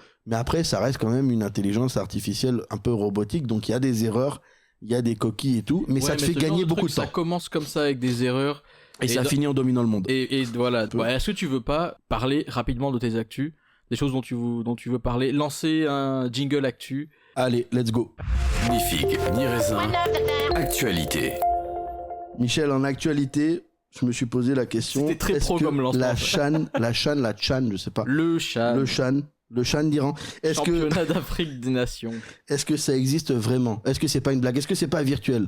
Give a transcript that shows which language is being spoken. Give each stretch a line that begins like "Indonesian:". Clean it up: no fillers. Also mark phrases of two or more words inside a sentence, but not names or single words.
French: Mais après, ça reste quand même une intelligence artificielle un peu robotique. Donc, il y a des erreurs, il y a des coquilles et tout. Mais ça te fait gagner beaucoup de temps. Ça commence comme ça avec des erreurs. Et ça finit en dominant le monde. Et voilà. Est-ce que tu veux pas parler rapidement de tes actus? Des choses dont tu veux parler? Lancer un jingle actu? Allez,
English: let's go.
French: Ni figue, ni raisin. Actualité. Michel, en actualité, je me suis posé la question. C'était très pro comme lancement. La Chan, je sais pas. Le Chan d'Iran. Championnat d'Afrique des Nations. Est-ce que ça existe vraiment? Est-ce que c'est pas une blague? Est-ce que c'est pas virtuel?